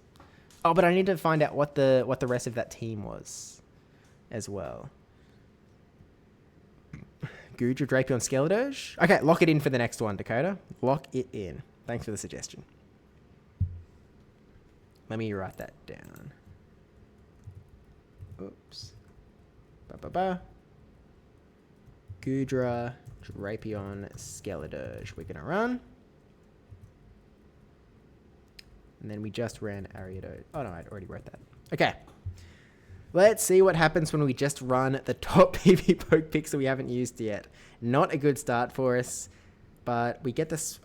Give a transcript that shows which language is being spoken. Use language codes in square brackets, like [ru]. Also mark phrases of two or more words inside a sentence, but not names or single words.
[en] Oh, but I need to find out what the rest of that team was as well. Goodra, Drapion, Skeledirge. Okay, lock it in for the next one, Dakota. Lock it in. Thanks for the suggestion. Let me write that down. Oops. Ba-ba-ba. Goodra, Drapion, Skeledirge. We're going to run. And then we just ran Ariados. Oh, no, I already wrote that. Okay. Let's see what happens when we just run the top PV Poke picks that we haven't used yet. Not a good start for us, but we get this.